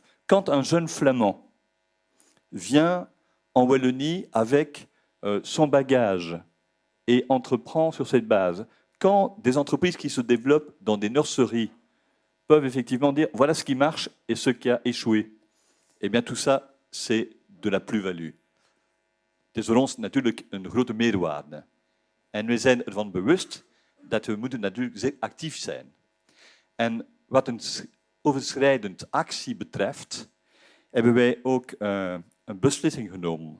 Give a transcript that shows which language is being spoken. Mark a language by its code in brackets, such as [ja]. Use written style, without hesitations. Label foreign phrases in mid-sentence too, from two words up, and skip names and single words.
[fr] Quand un jeune flamand vient en Wallonie avec son bagage et entreprend sur cette base, quand des entreprises qui se développent dans des nurseries peuvent effectivement dire voilà ce qui marche et ce qui a échoué, eh bien tout ça, c'est de la plus-value. [nl] Het is voor ons natuurlijk een grote meerwaarde. En we zijn ervan bewust dat we moeten natuurlijk zeer actief zijn. En wat een overschrijdend actie betreft, hebben wij ook een beslissing genomen.